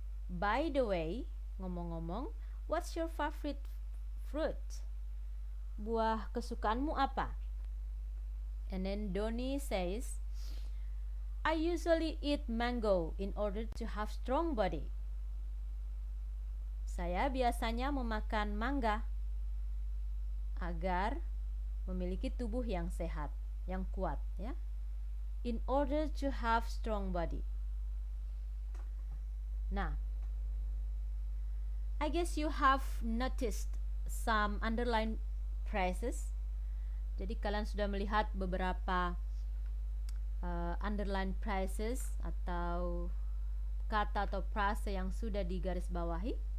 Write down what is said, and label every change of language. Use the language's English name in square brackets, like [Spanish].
[English] By the way, [Indonesian] ngomong-ngomong, [English] what's your favorite fruit? [Indonesian] Buah kesukaanmu apa? [English] And then Donnie says, I usually eat mango in order to have strong body. [Indonesian] Saya biasanya memakan mangga agar memiliki tubuh yang sehat, yang kuat ya. [English] In order to have strong body. Nah, I guess you have noticed some underlined phrases. [Indonesian] Jadi kalian sudah melihat beberapa [English] underlined phrases [Indonesian] atau kata atau frase yang sudah digarisbawahi.